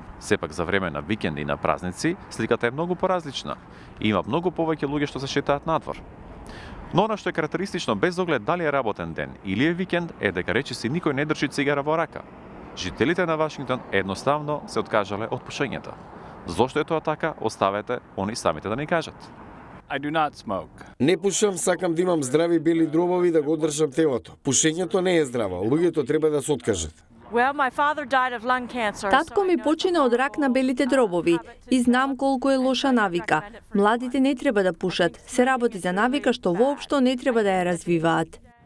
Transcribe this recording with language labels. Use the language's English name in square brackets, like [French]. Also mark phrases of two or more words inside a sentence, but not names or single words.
[Macedonian] Сепак за време на викенди и на празници сликата е многу поразлична и има многу повеќе луѓе што се шетаат надвор. Но она што е карактеристично без оглед дали е работен ден или е викенд е дека речиси никој не држи цигара во рака. Жителите на Вашингтон едноставно се откажале од пушењето. Зошто е тоа така, оставете они самите да ни кажат. [English] I do not smoke. [Macedonian] Не пушам, сакам да имам здрави бели дробови да го одржам телото. Пушењето не е здраво, луѓето треба да се откажат. Татко ми почина од рак на белите дробови и знам колку е лоша навика. Младите не треба да пушат. Се работи за навика што воопшто не треба да ја развиваат.